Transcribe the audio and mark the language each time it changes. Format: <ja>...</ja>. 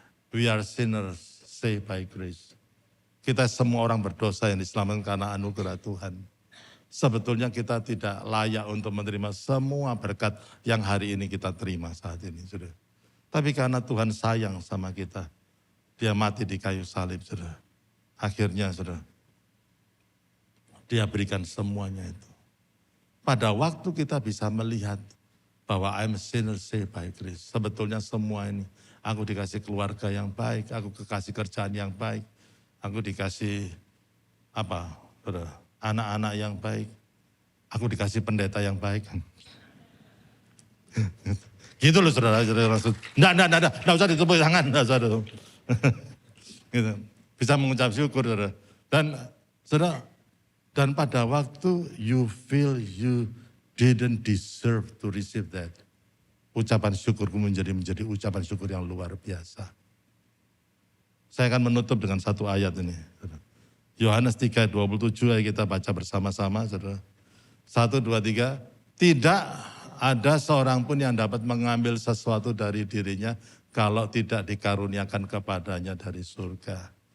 <en>We are sinners saved by grace.</en> <id>Kita semua orang berdosa yang diselamatkan karena anugerah Tuhan. Sebetulnya kita tidak layak untuk menerima semua berkat yang hari ini kita terima saat ini. Saudara. Tapi karena Tuhan sayang sama kita, dia mati di kayu salib. Saudara. Akhirnya saudara, dia berikan semuanya itu. Pada waktu kita bisa melihat bahwa</id> <en>I'm a sinner saved by grace.</en> <id>Sebetulnya semua ini, aku dikasih keluarga yang baik, aku dikasih kerjaan yang baik, aku dikasih saudara, anak-anak yang baik, aku dikasih pendeta yang baik. Gitu loh saudara, maksud. Enggak usah ditepuk tangan, enggak usah. Gitu. Bisa mengucap syukur, saudara. Dan saudara, dan pada waktu</id> <en>you feel you didn't deserve to receive that.</en> <id>Ucapan syukurku menjadi ucapan syukur yang luar biasa. Saya akan menutup dengan satu ayat ini. Yohanes 3:27 ayo kita baca bersama-sama, saudara. 1, 2, 3. Tidak ada seorang pun yang dapat mengambil sesuatu dari dirinya kalau tidak dikaruniakan kepadanya dari surga.</id>